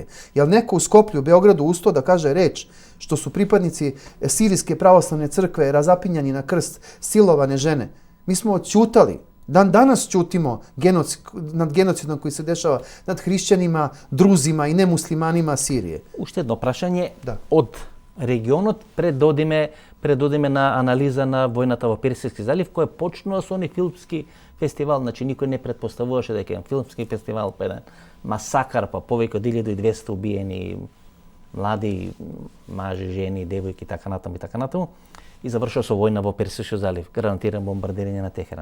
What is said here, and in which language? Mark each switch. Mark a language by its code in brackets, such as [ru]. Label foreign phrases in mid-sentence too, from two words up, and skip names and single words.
[sr] Jel neko u Skoplju, Beogradu ustao da kaže reč što su pripadnici sirijske pravoslavne crkve razapinjani na krst, silovane žene? Mi smo odćutali. Danas ćutimo nad genocidom koji se dešava nad hrišćanima, druzima i nemuslimanima Sirije. [mk] Уште едно прашање од регионот пред одиме на анализа на војната во Персијски залив, кој почнува со оној филмски фестивал, значи никој не претпоставуваше дека е филмски фестивал, па еден масакар, па повеќе од 1200 убиени млади мажи, жени, девојки, така натаму, и завршува со војна во Персијски залив, гарантиран бомбардирање на Техеран.